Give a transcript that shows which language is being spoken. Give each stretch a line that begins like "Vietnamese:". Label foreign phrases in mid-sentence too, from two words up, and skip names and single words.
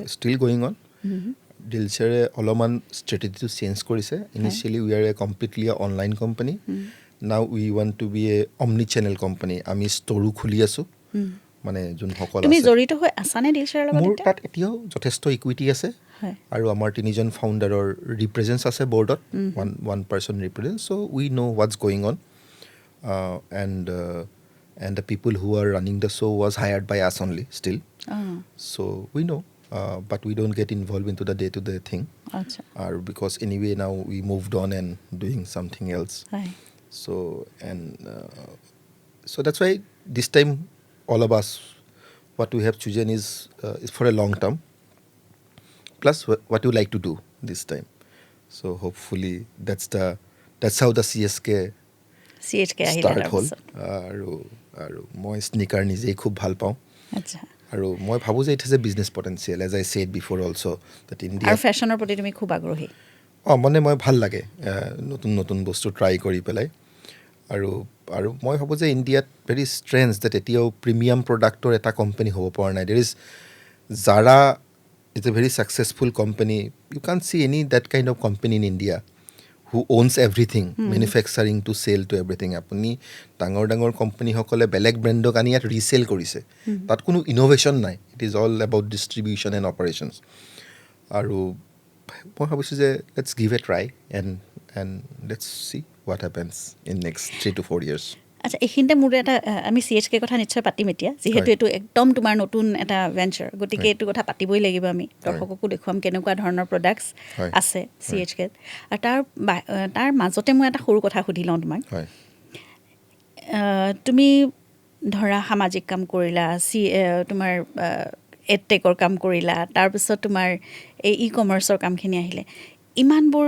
English: still going on
Assamese: ডিলশ্বেয়াৰে অলপমান ষ্ট্ৰেটেজিটো চেঞ্জ কৰিছে
English: initially we are a completely online company now we want to be a omni channel company
Assamese: আমি ষ্ট'ৰো খুলি আছোঁ মানে যোনসকল তুমি জড়িত হৈ আছানে ডিলশ্বেয়াৰৰ লগত মোৰ তাত এতিয়াও যথেষ্ট ইকুইটি আছে আৰু আমাৰ 3জন ফাউণ্ডাৰৰ ৰিপ্ৰেজেণ্টছ আছে বৰ্ডত
English: one person represent so we know what's going on and the people who are running the show was hired by us only still so we know but we don't get involved into the day-to-day thing because anyway now we moved on and doing something else so and so that's why this time all of us what we have chosen is for a long term plus what you like to do this time so hopefully that's how the CHK start
Assamese: হ'ল আৰু মই স্নিকাৰ নিজেই খুব ভাল পাওঁ আৰু মই ভাবোঁ যে
English: it has a business potential as I said before also that India
Assamese: আৰু ফেশ্বনৰ প্ৰতি তুমি খুব আগ্ৰহী মানে মই ভাল লাগে নতুন নতুন বস্তু ট্ৰাই কৰি পেলাই আৰু মই ভাবোঁ যে ইণ্ডিয়াত
English: very strange that
Assamese: এতিয়াও প্ৰিমিয়াম প্ৰডাক্টৰ এটা কোম্পানী হ'ব পৰা নাই
English: there is Zara is a very successful company you can see any that kind of company in India who owns everything, manufacturing to sell to everything.
Assamese: আপুনি ডাঙৰ কোম্পানীসকলে বেলেগ ব্ৰেণ্ডক আনি ইয়াত ৰিচেল কৰিছে তাত কোনো ইন'ভেশ্যন নাই
English: it is all about distribution and operations
Assamese: আৰু মই ভাবিছোঁ যে
English: let's give a try and let's see what happens in next 3 to 4 years.
Assamese: আচ্ছা এইখিনিতে মোৰ এটা আমি CHK কথা নিশ্চয় পাতিম এতিয়া যিহেতু এইটো একদম তোমাৰ নতুন এটা ভেঞ্চাৰ গতিকে এইটো কথা পাতিবই লাগিব আমি দৰ্শককো দেখুৱাম কেনেকুৱা ধৰণৰ প্ৰডাক্টছ আছে CHK আৰু তাৰ মাজতে মই এটা সৰু কথা সুধি লওঁ তোমাক তুমি ধৰা সামাজিক কাম কৰিলা তোমাৰ এডটেকৰ কাম কৰিলা তাৰপিছত তোমাৰ এই ই-কমাৰ্চৰ কামখিনি আহিলে ইমানবোৰ